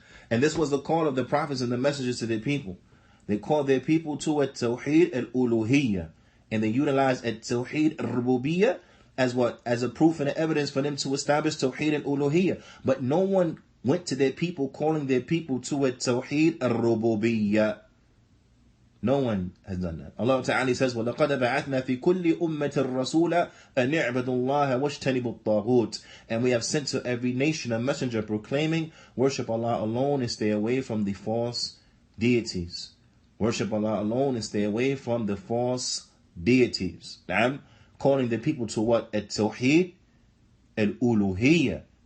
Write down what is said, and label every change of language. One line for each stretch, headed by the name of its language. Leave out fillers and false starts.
English: And this was the call of the prophets and the messengers to their people. They called their people to At-Tawheed al-Uluhiyya. And they utilized At-Tawheed al-Rububiyyah as what? As a proof and evidence for them to establish Tawheed al-Uluhiyya. But no one went to their people calling their people to At-Tawheed al-Rububiyyah. No one has done that. Allah Ta'ala says,
Arabic: وَلَقَدْ بَعَثْنَا فِي كُلِّ أُمَّةٍ رَسُولًا أَنْ اعْبُدُوا اللَّهَ وَاجْتَنِبُوا الطَّاغُوتِ.
English: And we have sent to every nation a messenger proclaiming, worship Allah alone and stay away from the false deities. Worship Allah alone and stay away from the false deities. I'm calling the people to what? At-Tawheed al-Uluhiyya.